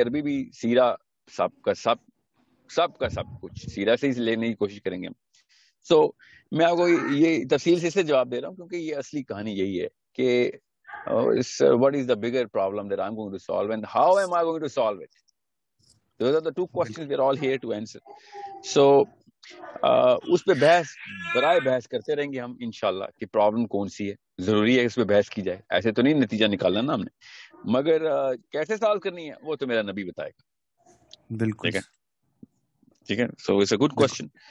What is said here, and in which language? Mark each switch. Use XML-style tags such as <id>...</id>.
<ur>عربی بھی سیرا سب کا سب کچھ سیرا سے ہی لینے کی کوشش کریں گے ہم. سو میں آپ کو یہ تفصیل سے جواب دے رہا ہوں کیونکہ یہ اصلی کہانی یہی ہے کہ</ur> <en>what is the bigger problem that I'm going to solve and how am I going to solve it. Those are the two questions we're all here to answer.</en> <ur>So اس پہ برائے بحث کرتے رہیں گے ہم انشاءاللہ کہ پرابلم کون سی ہے. ضروری ہے اس پہ بحث کی جائے, ایسے تو نہیں نتیجہ نکالنا نا ہم نے, مگر کیسے سالو کرنی ہے وہ تو میرا نبی بتائے گا. بالکل ٹھیک ہے.</ur> <en>So it's a good question.</en>